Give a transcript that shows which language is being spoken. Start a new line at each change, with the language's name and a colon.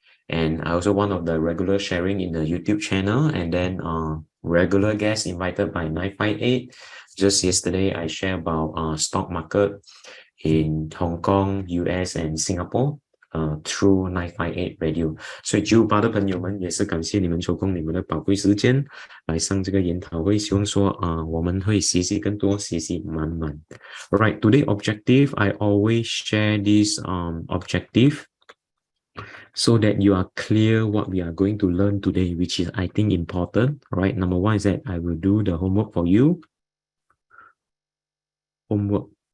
English: And I also one of the regular sharing in the YouTube channel, and then regular guests invited by 958. Just yesterday, I shared about stock market in Hong Kong, US, and Singapore through 958 Radio.
Chinese: 所以98的朋友们也是感谢你们抽空你们的宝贵时间来上这个研讨会，希望说我们会学习更多，学习满满。
English: Alright, today objective, I always share this objective so that you are clear what we are going to learn today, which is I think important. Right, number one is that I will do the homework for you. Homework.